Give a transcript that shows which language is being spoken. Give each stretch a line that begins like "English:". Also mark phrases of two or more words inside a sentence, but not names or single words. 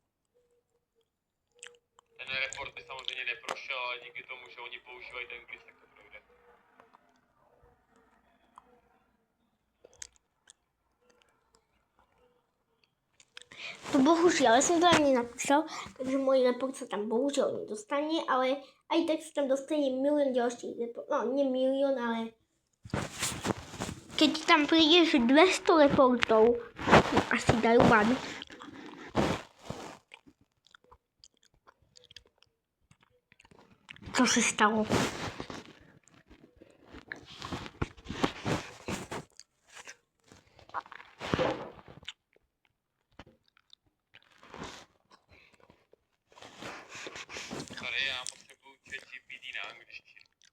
Czech: Ten report by samozřejmě neprošel, ale díky tomu, že oni používají ten glitch, tak to projde. To bohužel, já jsem to ani napísal, takže můj report se tam bohužel nedostane, ale
Slovak: aj tak
Czech: se tam dostane milion dalších report.
Slovak: No, nie milion, ale keď tam prídeš 200 reportov, asi dajú ban.
Czech: Co se stalo? Sorry, já potřebuju ChatGPT na angličtinu.